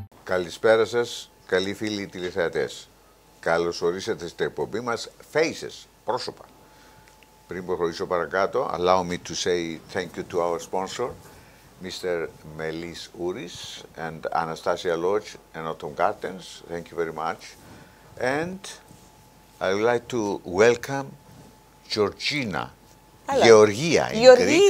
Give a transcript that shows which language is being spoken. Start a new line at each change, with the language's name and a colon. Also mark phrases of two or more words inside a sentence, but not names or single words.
Greek: Καλησπέρα σας, καλοί φίλοι τηλεθεατές. Καλώς ορίσατε στην εκπομπή μας Faces, πρόσωπα. Πριν προχωρήσω παρακάτω,
English: allow me to say thank you to our sponsor, Mr. Melis Uris and Anastasia Lodge and Autumn Gardens. Thank you very much. And I would like to welcome Georgina. Hello. Georgia in Greek.